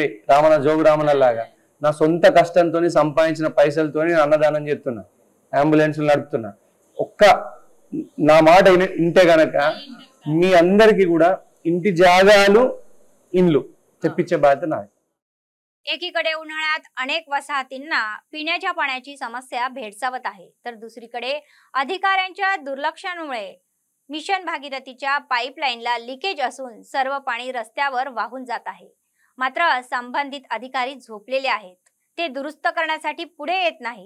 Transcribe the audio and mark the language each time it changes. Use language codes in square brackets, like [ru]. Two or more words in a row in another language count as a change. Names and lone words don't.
[te] జోగురామన్న లాగా నా సొంత కష్టంతో సంపాదించిన పైసలతో అన్నదానం చేస్తున్నా, అంబులెన్స్లు నడుపుతున్నా. నా మాట ఇంటే గనక మీ అందరికీ కూడా ఇంటి జాగాలు ఇండ్లు తెప్పించే బాధ్యత నాది. [mr] एकीकडे उन्हाळ्यात अनेक वसाहतींना पिण्याच्या पाण्याची समस्या भेडसावत आहे, तर दुसरीकडे अधिकाऱ्यांच्या दुर्लक्षामुळे मिशन भागीरथीच्या पाईपलाईनला लिकेज असून सर्व पाणी रस्त्यावर वाहून जात आहे। मात्र संबंधित अधिकारी झोपलेले आहेत, ते दुरुस्त करण्यासाठी पुढे येत नाही।